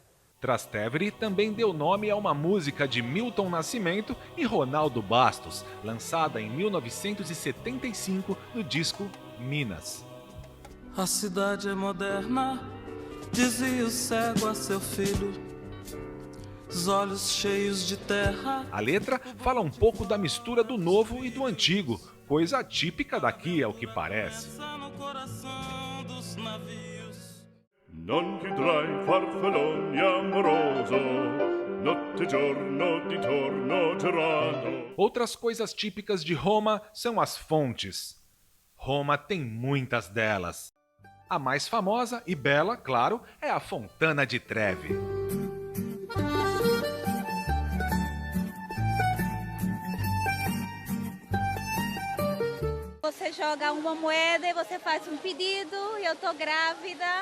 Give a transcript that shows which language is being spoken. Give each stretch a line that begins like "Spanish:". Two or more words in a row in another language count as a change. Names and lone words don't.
Portuguese: Trastevere também deu nome a uma música de Milton Nascimento e Ronaldo Bastos, lançada em 1975 no disco Minas. A cidade é moderna, dizia o cego a seu filho, os olhos cheios de terra. A letra fala um pouco da mistura do novo e do antigo, coisa típica daqui, ao que parece.
Italian: Non vedrai farfalloni amoroso, notte giorno di torno girando.
Portuguese: Outras coisas típicas de Roma são as fontes. Roma tem muitas delas. A mais famosa e bela, claro, é a Fontana di Trevi. Você joga uma moeda e você faz um pedido, eu tô grávida.